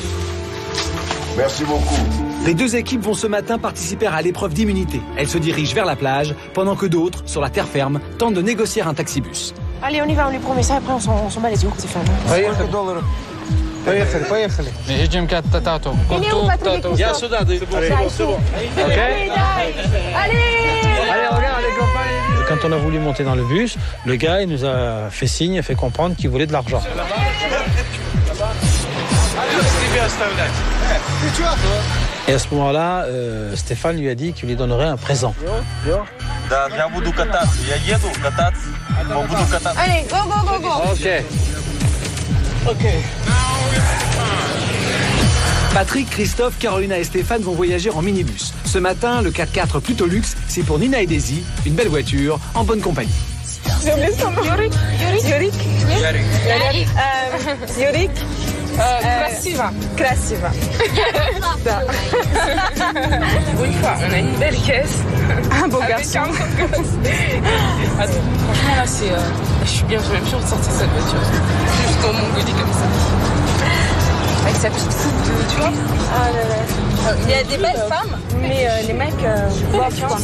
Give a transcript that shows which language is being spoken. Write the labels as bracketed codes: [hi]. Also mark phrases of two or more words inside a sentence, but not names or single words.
[fr] Merci beaucoup. Les deux équipes vont ce matin participer à l'épreuve d'immunité. Elles se dirigent vers la plage, pendant que d'autres, sur la terre ferme, tentent de négocier un taxibus. Allez, on y va, on lui promet ça, après on s'en bat les yeux, c'est fait. Mais j'ai une carte tato. [ru] Я сюда, [fr] c'est bon. Ok. Allez, regarde les copains. Quand on a voulu monter dans le bus, le gars il nous a fait signe, fait comprendre qu'il voulait de l'argent. Et à ce moment-là, Stéphane lui a dit qu'il lui donnerait un présent. Allez, [en] go, go, go, go. [fr] Ok. Patrick, Christophe, Carolina et Stéphane vont voyager en minibus. Ce matin, le 4x4 plutôt luxe, c'est pour Nina et Daisy, une belle voiture, en bonne compagnie. Yorik. [ru] Красиво. Да. [fr] Une fois, on a une belle caisse. Un beau garçon. Franchement, là, c'est. Je suis bien, j'ai même sûr de sortir cette voiture. Jusqu'au Mongolie comme ça. Avec sa petite coupe de. Tu vois? Ah là là. Il y a des belles femmes, mais les mecs boivent quoi.